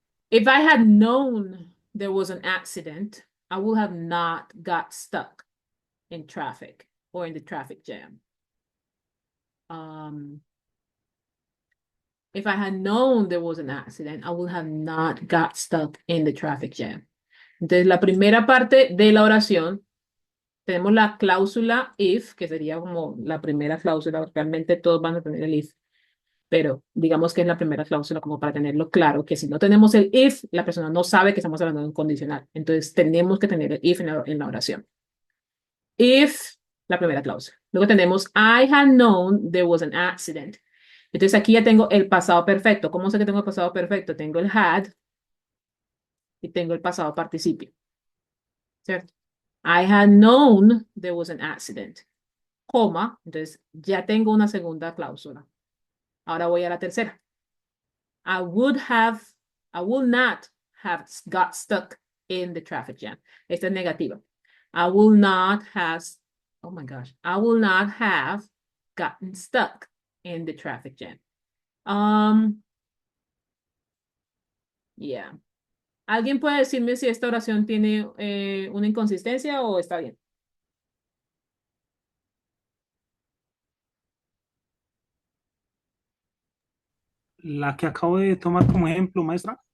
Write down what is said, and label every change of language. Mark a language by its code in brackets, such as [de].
[en] If I had known there was an accident, I would have not got stuck in traffic or in the traffic jam. If I had known there was an accident, I would have not got stuck in the traffic jam. [es] Entonces, la primera parte de la oración, tenemos la cláusula if, que sería como la primera cláusula, realmente todos van a tener el if, pero digamos que es la primera cláusula como para tenerlo claro, que si no tenemos el if, la persona no sabe que estamos hablando de un condicional. Entonces, tenemos que tener el if en la oración. If, la primera cláusula. Luego tenemos [en] I had known there was an accident. [es] Entonces, aquí ya tengo el pasado perfecto. ¿Cómo sé que tengo el pasado perfecto? Tengo el had y tengo el pasado participio. ¿Cierto? [en] I had known there was an accident. [es] Coma, entonces ya tengo una segunda cláusula. Ahora voy a la tercera. [en] I would not have got stuck in the traffic jam. [es] Esta es negativa. [en] I will not have, oh my gosh, I will not have gotten stuck in the traffic jam. Yeah. [es] ¿Alguien puede decirme si esta oración tiene una inconsistencia o está bien? La que acabo de tomar como ejemplo, maestra,